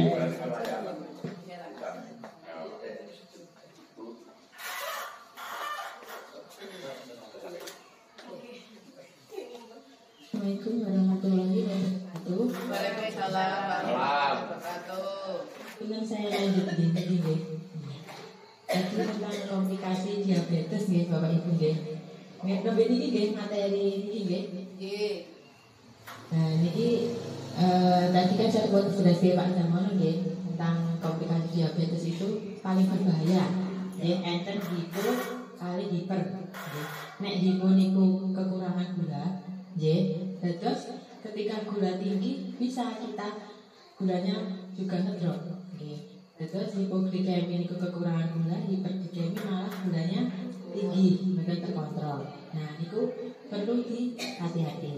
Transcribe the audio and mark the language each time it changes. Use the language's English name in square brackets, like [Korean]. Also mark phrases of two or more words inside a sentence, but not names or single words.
[Arabic] السلام عليكم ورحمة الله وبركاته. وعليكم السلام ورحمة الله وبركاته. [Indonesian] Dengan saya lanjut tadi nggih. Jadi tentang komplikasi diabetes nggih Bapak Ibu nggih. [Javanese] Nembe niki nggih materi niki nggih. Nggih. [Indonesian] Nah niki tadi kan saya buat sudah Pak Zamono nggih tentang komplikasi diabetes itu paling berbahaya. [Javanese] Enten hipo kali hiper. Nek hipo niku kekurangan gula. [Indonesian] Terus ketika gula tinggi bisa kita gulanya juga ngedrop. Terus hipoglikemi itu kekurangan gula, hiperglikemi malah gulanya tinggi, maka terkontrol. Nah, itu perlu hati-hati.